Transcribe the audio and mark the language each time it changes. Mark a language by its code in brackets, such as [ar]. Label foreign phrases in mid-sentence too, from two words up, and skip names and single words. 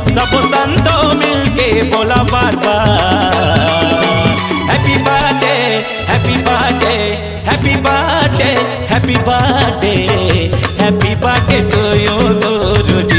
[hi] सब संतों मिलके बोला बार बार [en] happy birthday happy birthday happy birthday happy birthday happy birthday to you [hi] गुरु जी।